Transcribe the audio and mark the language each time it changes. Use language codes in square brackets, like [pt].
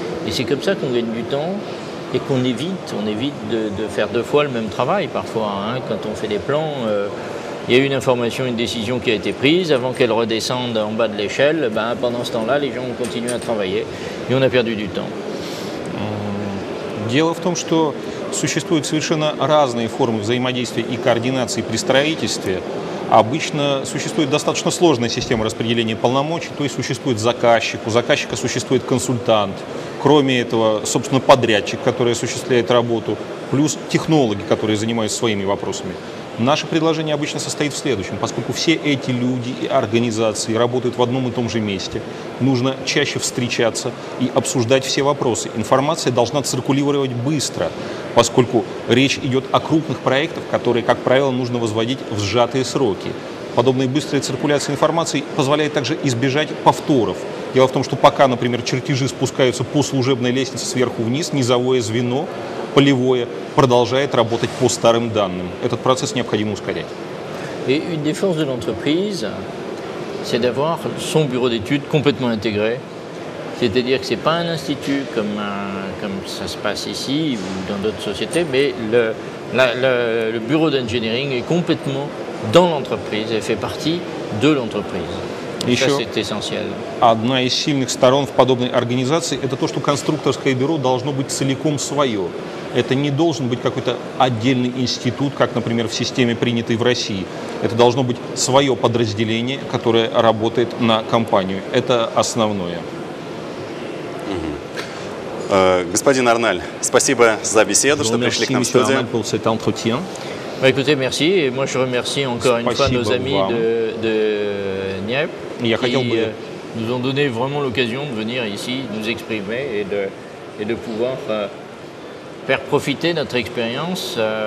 [fr] Et c'est comme ça qu'on gagne du temps et qu'on évite de faire deux fois le même travail parfois. Quand on fait des plans, il y a une information, une décision qui a été prise, avant qu'elle redescende en bas de l'échelle, pendant ce temps-là, les gens ont continué à travailler et on a perdu du temps. [ru] Дело в том, что существуют совершенно разные формы взаимодействия и координации при строительстве. Обычно существует достаточно сложная система распределения полномочий, то есть существует заказчик, у заказчика существует консультант, кроме этого, собственно, подрядчик, который осуществляет работу, плюс технологи, которые занимаются своими вопросами. Наше предложение обычно состоит в следующем. Поскольку все эти люди и организации работают в одном и том же месте, нужно чаще встречаться и обсуждать все вопросы. Информация должна циркулировать быстро, поскольку речь идет о крупных проектах, которые, как правило, нужно возводить в сжатые сроки. Подобная быстрая циркуляция информации позволяет также избежать повторов. Дело в том, что пока, например, чертежи спускаются по служебной лестнице сверху вниз, низовое звено, полевое, продолжает работать по старым данным. Этот процесс необходимо ускорять. [fr] Et une des forces de l'entreprise, c'est d'avoir son bureau d'études complètement intégré. C'est-à-dire que ce n'est pas un institut comme ça se passe ici ou dans d'autres sociétés, mais le bureau d'engineering est complètement dans l'entreprise et fait partie de l'entreprise. [ru] Еще [fr] Ça, c'est essentiel. [ru] одна из сильных сторон в подобной организации – это то, что конструкторское бюро должно быть целиком свое. Это не должен быть какой-то отдельный институт, как, например, в системе, принятой в России. Это должно быть свое подразделение, которое работает на компанию. Это основное. Господин Арналь, спасибо за беседу, что пришли к нам в студию. [fr] Bah, écoutez, merci. Et moi, je remercie encore une fois nos amis de Niep qui nous ont donné vraiment l'occasion de venir ici, nous exprimer et de pouvoir faire profiter notre expérience,